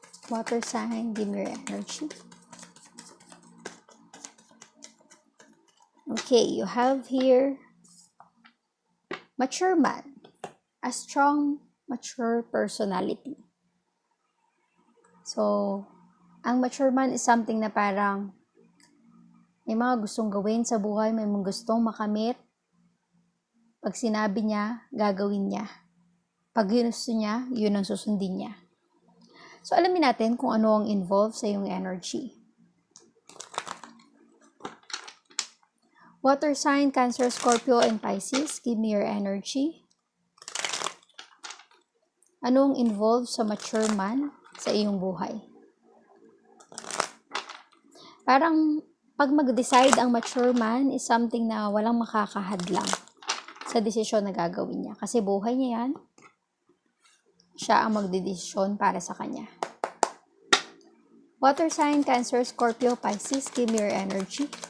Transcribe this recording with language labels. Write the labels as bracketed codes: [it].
[en] Water sign, give me your energy. Okay, you have here mature man, a strong, mature personality. [tl] So, ang mature man is something na parang may mga gustong gawin sa buhay, may mga gustong makamit. Pag sinabi niya, gagawin niya. Pag ginusto niya, yun ang susundin niya. So, alamin natin kung ano ang involved sa iyong energy. [en] Water sign, Cancer, Scorpio, and Pisces, give me your energy. [tl] Ano ang involved sa mature man sa iyong buhay? Parang pag mag-decide ang mature man is something na walang makakahadlang sa desisyon na gagawin niya. Kasi buhay niya yan. Siya ang magdedesisyon para sa kanya. [en] Water sign, Cancer, Scorpio, Pisces, give me your energy.